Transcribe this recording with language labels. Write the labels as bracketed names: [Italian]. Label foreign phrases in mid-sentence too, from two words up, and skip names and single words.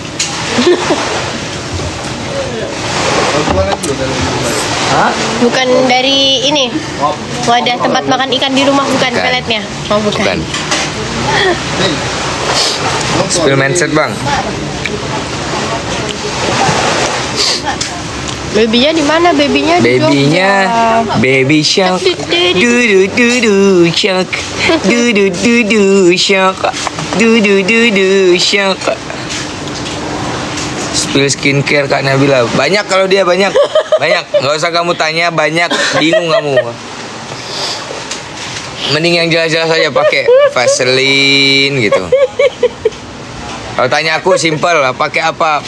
[Indonesian] Bukan dari ini. Wadah tempat makan ikan di rumah bukan Bukan. peletnya. Oh bukan. Bukan. [English] Spill mindset [Indonesian] bang. Babynya di mana? Babynya di Babynya Jogja. [English] baby shark. Du du du du shark. Du du du du shark. Du du du du shark. Spill skincare [Indonesian] Kak Nabila. Banyak kalau dia banyak. Nggak usah kamu tanya, banyak. Bingung kamu. Mending yang jelas-jelas aja pakai Vaseline gitu. Kalau tanya aku simpel, pakai apa?